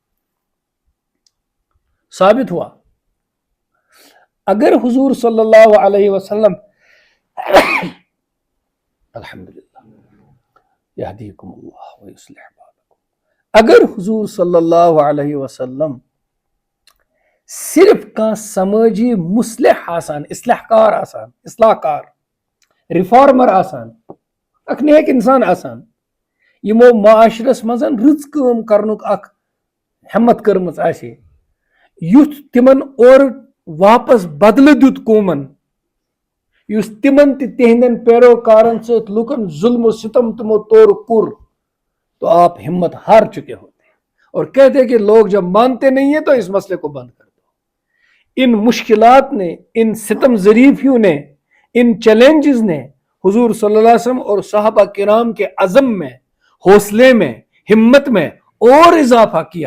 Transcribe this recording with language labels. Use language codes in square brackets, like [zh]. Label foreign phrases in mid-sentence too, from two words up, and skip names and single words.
[ur] ثابت ہوا اگر حضور صلی اللہ علیہ وسلم [ar] الحمدللہ یہدیکم اللہ ویصلح بالکم، [ur] اگر حضور صلی اللہ علیہ وسلم صرف کان [ks] سماجی مصلح آسان، اصلاح کار آسان، اصلاح کار، ریفارمر آسان، اک نیک انسان آسان، یمو معاشرس مز رٕژ کٲم کرنُک اکھ ہمت کٔرمٕژ آسہِ، یُتھ تِمن اورٕ واپس بدلہٕ دیُت قومن، یُس تِمن تہِ تِہنٛدٮ۪ن پیروکارن سۭتۍ لُکن ظلم و ستم تِمو طور کوٚر، [ur] تو آپ ہمت ہار چکے ہوتے اور کہتے کہ لوگ جب مانتے نہیں ہیں تو اس مسئلے کو بند کر دو۔ ان مشکلات نے، ان ستم ظریفیوں نے، ان چیلنجز نے حضور صلی اللہ علیہ وسلم اور صحابہ کرام کے عزم میں، حوصلے میں، ہمت میں اور اضافہ کیا۔